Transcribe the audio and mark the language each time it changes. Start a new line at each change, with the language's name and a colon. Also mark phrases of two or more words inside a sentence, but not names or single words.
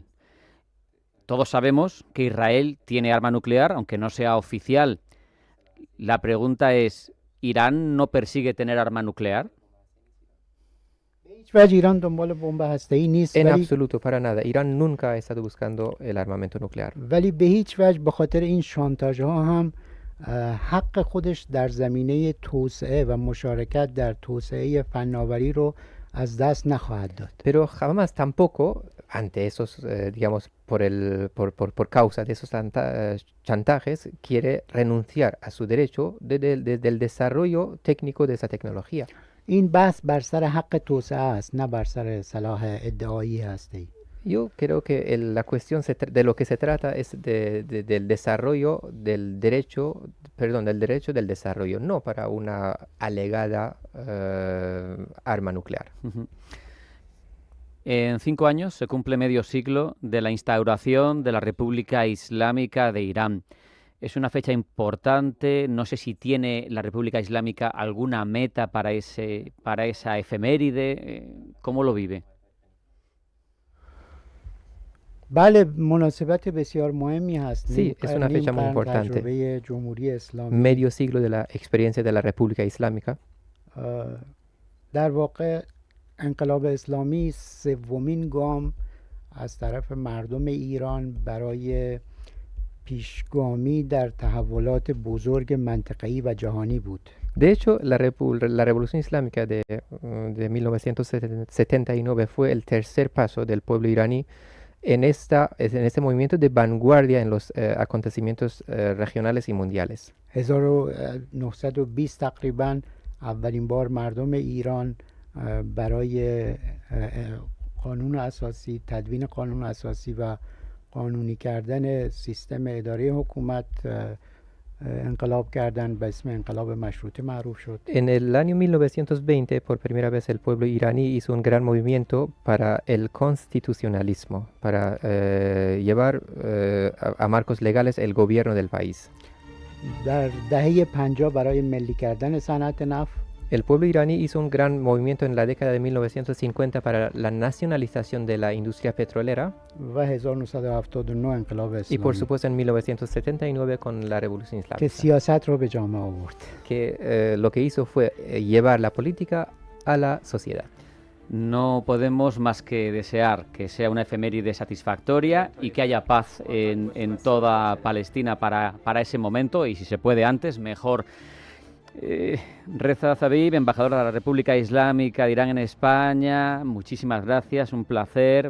Spanish: Todos sabemos que Israel tiene arma nuclear, aunque no sea oficial. La pregunta es, ¿Irán no persigue tener arma nuclear? En absoluto, para nada. Irán nunca ha estado buscando el armamento nuclear.
Persian: ولی به هیچ وجه به خاطر این شانتاژ ها هم حق خودش در زمینه توسعه و مشارکت در توسعه فناوری رو از دست نخواهد داد.
Spanish: Pero jamás tampoco ante esos, digamos, por causa de esos chantajes, quiere renunciar a su derecho del desarrollo técnico de esa tecnología.
Persian: این بحث بر سر حق توسعه است، نه بر سر صلاح ادعایی هستی.
Spanish: Yo creo que la cuestión de lo que se trata es del desarrollo del derecho, del derecho del desarrollo, no para una alegada arma nuclear. En 5 años se cumple medio siglo de la instauración de la República Islámica de Irán. Es una fecha importante. No sé si tiene la República Islámica alguna meta para esa efeméride. ¿Cómo lo vive?
Persian: بله، مناسبت بسیار مهمی هست.
Spanish: Sí, es una fecha muy importante.
Persian: تجربه جمهوری اسلامی.
Spanish: Medio siglo de la experiencia de la República Islámica.
Persian: در واقع انقلاب اسلامی سومین گام از طرف مردم ایران برای پیشگامی در تحولات بزرگ منطقه‌ای و جهانی بود.
Spanish: De hecho, la Revolución Islámica de 1979 fue el tercer paso del pueblo iraní en este movimiento de vanguardia en los acontecimientos regionales y mundiales.
Persian: 1920 تقریبا اولین بار مردم ایران برای قانون اساسی، تدوین قانون اساسی و قانونی کردن سیستم اداره حکومت انقلاب کردن، به اسم انقلاب مشروطه معروف شد.
Spanish: En el año 1920, por primera vez, el pueblo iraní hizo un gran movimiento para el constitucionalismo, para llevar a marcos legales el gobierno del país.
Persian: در دهه 50 برای ملی کردن صنعت نفت
Spanish: El pueblo iraní hizo un gran movimiento en la década de 1950 para la nacionalización de la industria petrolera.
Persian: و 1979 انقلاب
Spanish: Y
Persian: اسلامی
Spanish: por supuesto en 1979 con la Revolución
Persian: که
Spanish: Islámica,
Persian: سیاست رو به جامعه آورد.
Spanish: que lo que hizo fue llevar la política a la sociedad. No podemos más que desear que sea una efeméride satisfactoria y que haya paz en toda Palestina para ese momento, y si se puede antes, mejor. Reza Zabib, embajadora de la República Islámica de Irán en España, muchísimas gracias, un placer.